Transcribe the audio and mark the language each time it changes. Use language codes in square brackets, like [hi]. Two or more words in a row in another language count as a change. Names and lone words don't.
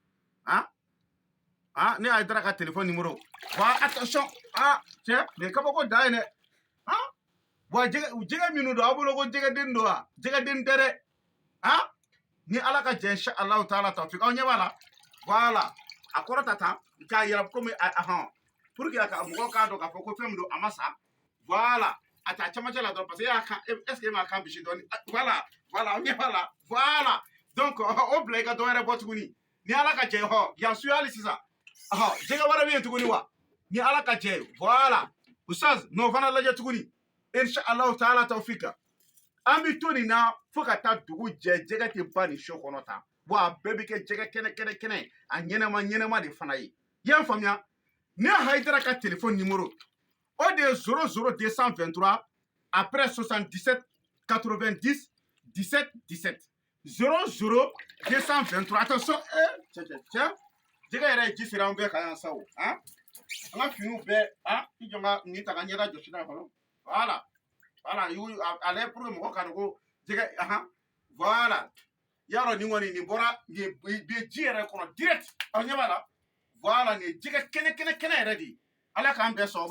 [bm] yan ne hayidara ka [fr] téléphone numéro [bm] wa attention cɛ nin ye kabako da ye dɛ wa jɛgɛ minnu don aw bolo ko jɛgɛden don wa jɛgɛden tɛ dɛ ni ala ka jɛ [ar] inshallah taala tawfik [bm] aw ɲɛ b'a la voilà a kɔrɔ ta tan k'a yɛlɛ komi [fr] pour que [bm] mɔgɔw k'a dɔn k'a fɔ ko fɛn min don a ma sa voilà a t'a cɛmancɛ la dɔrɔn [fr] parce que est ce [bm] que e m'a kan bisi dɔɔni voilà aw ɲɛ b'a la voilà donc o bila i ka dɔ wɛrɛ bɔ tuguni ni ala ka jɛ yan suya hali sisan jɛgɛ wɛrɛ bɛ yen tuguni wa ni ala ka jɛ voilà ustaz n'o fana lajɛ tuguni [ar] inshallah taala tawfika [bm] an bɛ to nin na fo ka taa dugu jɛ jɛgɛ tɛ ba nin so kɔnɔ tan wa a bɛɛ bɛ kɛ jɛgɛ kɛnɛ a ɲɛnama de fana ye i y'a faamuya ne Haïdara ka [fr] téléphone numéro [bm] o de 00223 après 77 90 17 17 00223 [fr] attention tiens [bm] jɛgɛ yɛrɛ ji sera an bɛɛ ka yan sa o an ka finiw bɛɛ i jɔ n ka nin ta ka ɲɛda jɔsi n'a kɔnɔ voilà ale [fr] pour que [bm] mɔgɔ ka dɔn ko jɛgɛ voilà y'a dɔn nin kɔni nin bɔra nin bɛ ji yɛrɛ kɔnɔ direct aw ɲɛ b'a la voilà nin jɛgɛ kɛnɛ yɛrɛ de ala k'an bɛɛ sɔgɔma